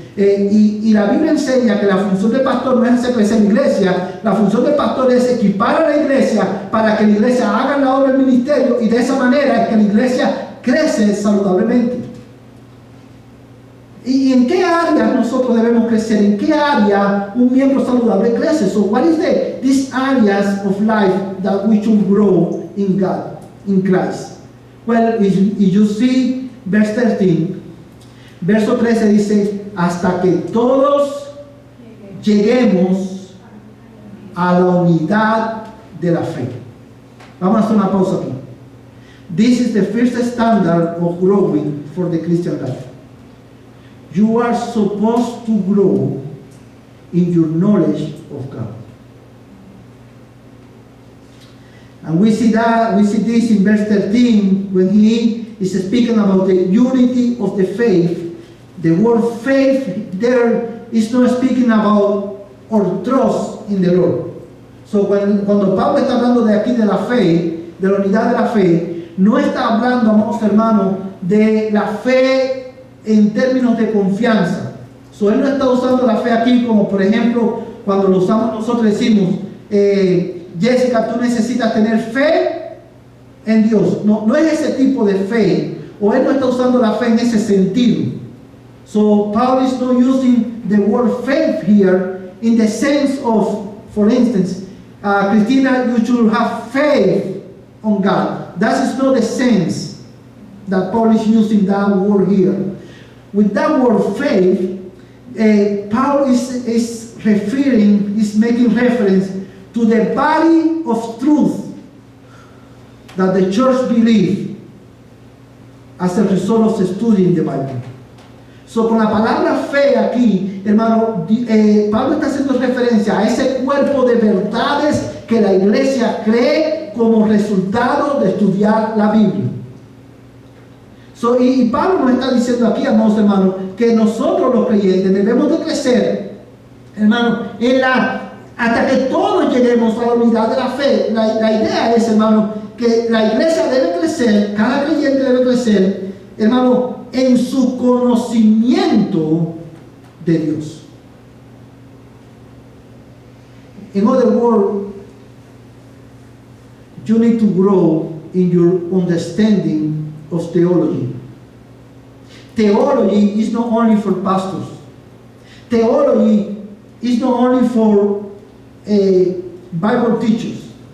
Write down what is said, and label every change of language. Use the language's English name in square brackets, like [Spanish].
[Spanish] Y la Biblia enseña que la función del pastor no es hacer crecer la iglesia. La función del pastor es equipar a la iglesia para que la iglesia haga la obra del ministerio, y de esa manera es que la iglesia crece saludablemente. ¿Y en qué áreas nosotros debemos crecer? ¿En qué área un miembro saludable crece? [English] So what is these areas of life that we should grow in God, in Christ? Well, if you see verse 13, [Spanish] verso 13 dice: hasta que todos lleguemos a la unidad de la fe. Vamos a hacer una pausa aquí. [English] This is the first standard of growing for the Christian life. You are supposed to grow in your knowledge of God. And we see this in verse 13 when he is speaking about the unity of the faith. The word faith there is not speaking about or trust in the Lord. [Spanish] So cuando Pablo está hablando de aquí de la fe, de la unidad de la fe, no está hablando, amados hermanos, de la fe en términos de confianza. So él no está usando la fe aquí como, por ejemplo, cuando lo usamos nosotros decimos, Jessica, tú necesitas tener fe en Dios. No es ese tipo de fe, o él no está usando la fe en ese sentido. [English] So Paul is not using the word faith here in the sense of, for instance, Christina, you should have faith on God. That is not the sense that Paul is using that word here. With that word faith, Paul is making reference to the body of truth that the church believes as a result of studying the Bible. [Spanish] So, con la palabra fe aquí, hermano, Pablo está haciendo referencia a ese cuerpo de verdades que la iglesia cree como resultado de estudiar la Biblia. So, y Pablo nos está diciendo aquí, amados hermanos, que nosotros los creyentes debemos de crecer, hermano, hasta que todos lleguemos a la unidad de la fe. La idea es, hermano, que la iglesia debe crecer, cada creyente debe crecer, hermano, en su conocimiento de Dios. [English] In other words, you need to grow in your understanding of theology. Theology is not only for pastors. Theology is not only for Bible teachers.